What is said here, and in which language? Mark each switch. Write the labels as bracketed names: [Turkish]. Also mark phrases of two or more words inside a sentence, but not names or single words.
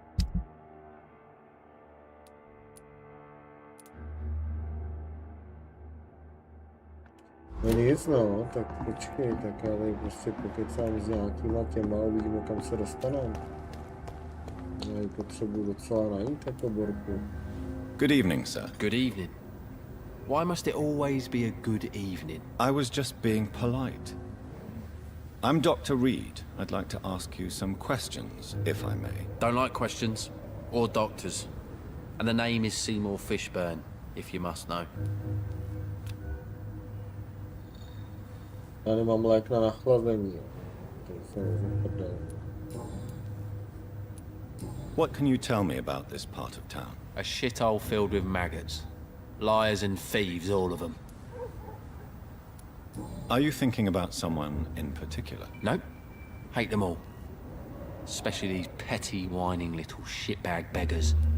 [Czech] No nic no, tak počkej, tak já tady prostě pokecám s nějakýma těma a uvidíme, kam se dostaneme. Já ji potřebuji docela najít, jako borku. [English] Good evening, sir. Good evening. Why must it always be a good evening? I was just being polite. I'm Dr. Reed. I'd like to ask you some questions, if I may. Don't like questions. Or doctors. And the name is Seymour Fishburne, if you must know. [Czech] Já nemám lék na nachlazení. To jsem prdel. [English] What can you tell me about this part of town? A shithole filled with maggots. Liars and thieves, all of them. Are you thinking about someone in particular? Nope. Hate them all. Especially these petty, whining little shitbag beggars.